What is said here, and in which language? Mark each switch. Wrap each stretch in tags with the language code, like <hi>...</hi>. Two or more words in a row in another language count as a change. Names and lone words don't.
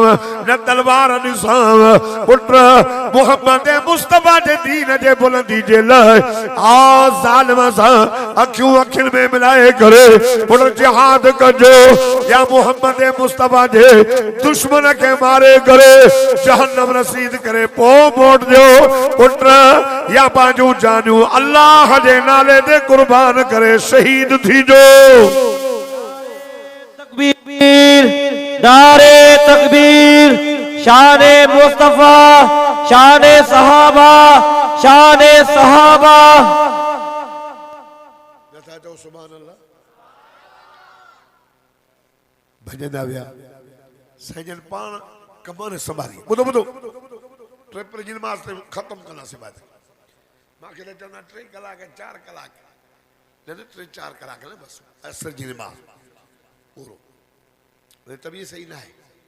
<sd>न तलवार ॾिसांव पुट मुहम्मद मुस्तफा जे दीन जे बुलंदी जे लाइ आ ज़ालिम सां अखियूं अखियुनि में मिलाए करे पुट जिहाद कजो या मुहम्मद मुस्तफा जे दुश्मन खे मारे करे जहन्नम रसीद करे पोइ मोटजो पुट या पंहिंजूं जानूं अल्लाह जे नाले ते कुर्बान करे शहीद थीजो</sd> <ur>تکبیر نعرے تکبیر شانے مصطفیٰ شانے صحابہ شانے صحابہ शाने सहाबा</ur> <sd>नथा चओ</sd> <ar>سبحان الله</ar> <sd>भॼंदा विया साईं पाण कमर संभाली ॿुधो ॿुधो ट्रिप जी नमाज़ ख़तम कंदासीं बाद मूंखे त चवंदा 3 कलाक 4 कलाक न 3-4 कलाक न बसि असर जी नमाज़ पूरो तबीअत सही न आहे</sd>